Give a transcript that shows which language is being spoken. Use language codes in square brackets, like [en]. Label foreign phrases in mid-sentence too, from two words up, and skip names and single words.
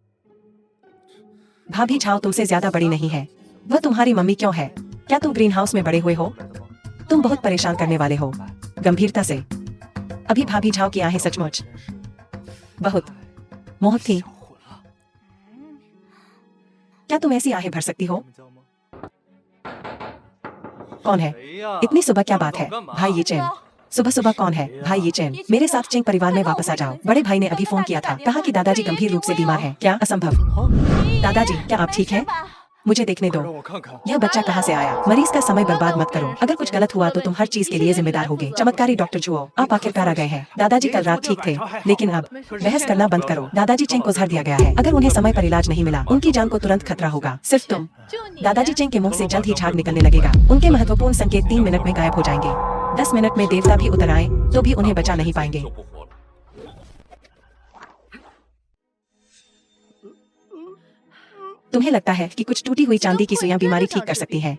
[hi] भाभी झाओ तुमसे ज्यादा बड़ी नहीं है। वह तुम्हारी मम्मी क्यों है? क्या तुम ग्रीन हाउस में बड़े हुए हो? तुम बहुत परेशान करने वाले हो। गंभीरता से। अभी भाभी झाओ की आहें सचमुच बहुत मोहक थी। [zh] 混了， [hi] क्या तुम ऐसी आहें भर सकती हो? [zh] 他们叫吗？ [hi] कौन है? [zh] 谁呀？ [hi] इतनी सुबह क्या बात है? [zh] 干嘛 [hi] भाई ये चैन। सुबह सुबह कौन है? भाई ये चैन। मेरे साथ चिंग परिवार में वापस आ जाओ। बड़े भाई ने अभी फोन किया था, कहा कि दादाजी गंभीर रूप से बीमार हैं। क्या असंभव? [zh] 好， [hi] दादाजी, क्या आप ठीक हैं? मुझे देखने [zh] 快 [hi] दो। [zh] 让我看看。 [hi] यह बच्चा कहाँ से आया? मरीज का समय बर्बाद मत करो। अगर कुछ गलत हुआ तो तुम हर चीज के लिए जिम्मेदार होगे। चमत्कारी डॉक्टर जुओ, आप आखिरकार आ गए हैं। दादाजी कल रात ठीक थे, लेकिन अब बहस करना बंद करो। दादाजी चिंग को जहर दिया गया है। अगर उन्हें समय पर इलाज नहीं मिला, उनकी जान को तुरंत खतरा होगा। सिर्फ तुम। [zh] 就你 [hi] दादाजी चिंग के मुंह से जल्द ही झाग निकलने लगेगा। उनके महत्वपूर्ण संकेत 3 मिनट में गायब हो जाएंगे। 10 मिनट में देवता भी उतर आए तो भी उन्हें बचा नहीं पाएंगे। [zh] 就不活了。 [hi] तुम्हें लगता है कि कुछ टूटी हुई चांदी की सुइयां बीमारी ठीक कर सकती हैं?